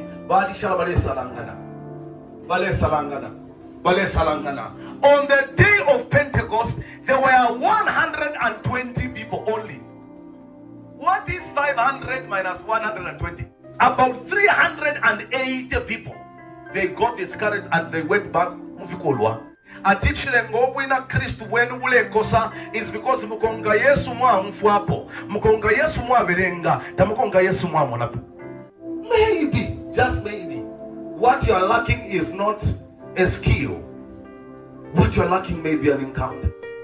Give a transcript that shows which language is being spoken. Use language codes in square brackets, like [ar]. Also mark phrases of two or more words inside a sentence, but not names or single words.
[en] On the day of Pentecost, there were 120 people only. What is 500 minus 120? About 380 people. They got discouraged and they went back. [bem] Atichile ngobwina Kristu wenu bulekosa [en] is because [bem] mukonga Yesu mwa mfuapo, mukonga Yesu mwa berenga, tamukonga Yesu mwa monapo. [en] Maybe, just maybe, what you are lacking is not a skill. What you are lacking may be an encounter.